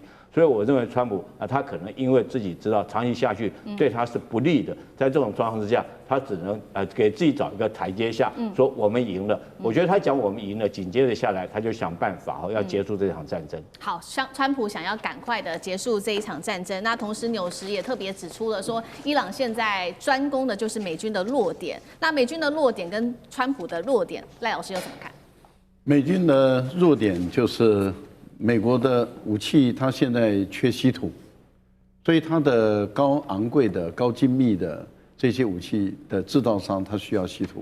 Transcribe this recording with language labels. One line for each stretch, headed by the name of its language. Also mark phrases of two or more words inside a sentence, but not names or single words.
Chinese: 所以我認為川普他可能因為自己知道長期下去對他是不利的，在這種狀況之下，他只能給自己找一個台階下，說我們贏了。我覺得他講我們贏了，緊接着下來他就想辦法要結束這場戰爭。好，川普想要趕快的結束這一場戰爭。那同時紐時也特別指出了說，伊朗現在專攻的就是美軍的弱點。那美軍的弱點跟川普的弱點，賴老師又怎麼看？美軍的弱點就是美國的武器，它現在缺稀土，所以它的高昂貴的、高精密的這些武器的制造商，它需要稀土。